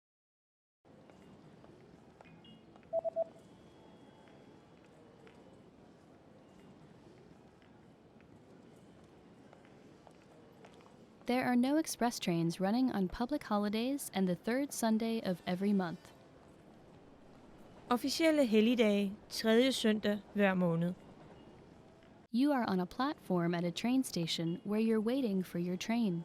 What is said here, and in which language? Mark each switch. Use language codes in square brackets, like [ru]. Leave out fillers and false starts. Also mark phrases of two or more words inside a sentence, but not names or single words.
[en] There are no express trains running on public holidays and the third Sunday of every month. [da] Officielle helligdage, 3. søndag hver måned. [en] You are on a platform at a train station where you're waiting for your train.